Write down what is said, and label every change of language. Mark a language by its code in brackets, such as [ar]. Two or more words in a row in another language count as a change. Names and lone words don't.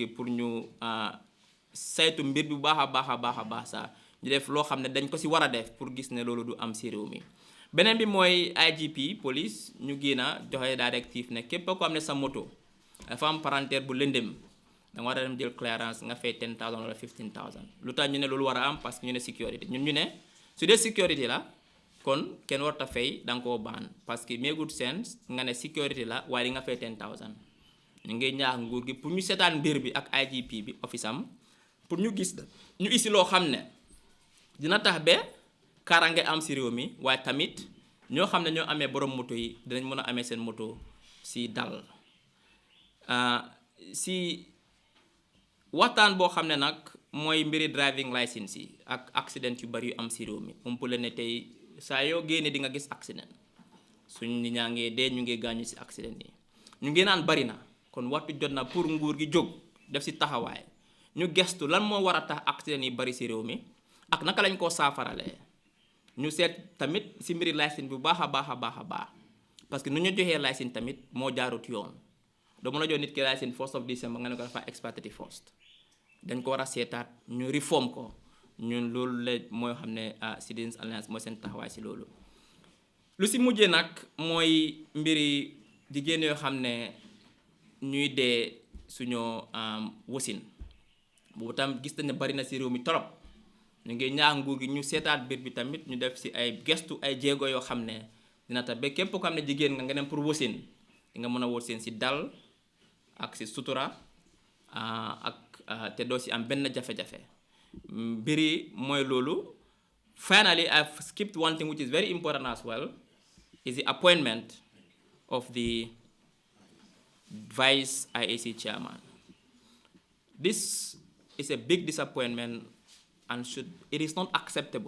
[wo] pour ñu saytu mbir bi bu baax a baax sax ñu def loo xam ne dañ ko si war a def pour gis ne loolu du am si réew mi beneen bi mooy IGP police ñu génn a joxe directive ne képp ko am ne sa moto dafa am parenthèse bu lëndëm da nga war a dem jël clearance nga fay 10,000 wala 15,000 lu tax ñu ne loolu war a am parce que ñu ne sécurité ñun ñu ne su dee sécurité la kon kenn warta fay da nga koo baan parce que [en] make good sense [wo] nga ne sécurité la waaye di nga fay 10,000 ñu ngi ñaax nguur gi pour ñu seetaan mbir bi ak IGP bi office am pour ñu gis ñu isi loo xam ne dina tax ba kaaraange am si réew mi waaye tamit ñoo xam ne ñoo amee borom moto yi dinañ mën a amee seen moto si dal si waxtaan boo xam ne nag mooy mbiri [en] driving license [wo] yi ak accident yu bari yu am si réew mi umpule ne tey saa yoo génne di nga gis accident suñ nit ñaa ngee dee ñu ngi gaañu si accident yi ñu ngi naan bari na kon waxtu jot na pour nguur gi jóg def si taxawaay ñu gestu lan moo war a tax accident yi bari si réew mi ak naka lañ koo saafaralee ñu seet tamit si mbiri licence bu baax a baax parce que nu ñu joxee licence tamit moo jaarut yoon do mën a jox nit ki license 1st of December nga ne ko dafa expire 31st dañ ko war a seetaat ñu reform ko ñun loolu la mooy xam ne Citizens Alliance mooy seen taxawaay si loolu. lu si mujjee nag mooy mbiri jigéen yoo xam ne ñuy dee suñoo wasin boobu tam gis nañ ne bari na si réew mi torop ñu ngi ñaax nguur gi ñu seetaat mbir bi tamit ñu def si ay gestu ay jéego yoo xam ne dina tax ba képp ko xam ne jigéen nga dem pour wasin di nga mën a wasin si dal ak si sutura ak te doo si am benn jafe-jafe mbiri mooy loolu. [en] Finally, I've skipped one thing which is very important as well, is the appointment of the Vice IAC Chairman. This is a big disappointment and it is not acceptable.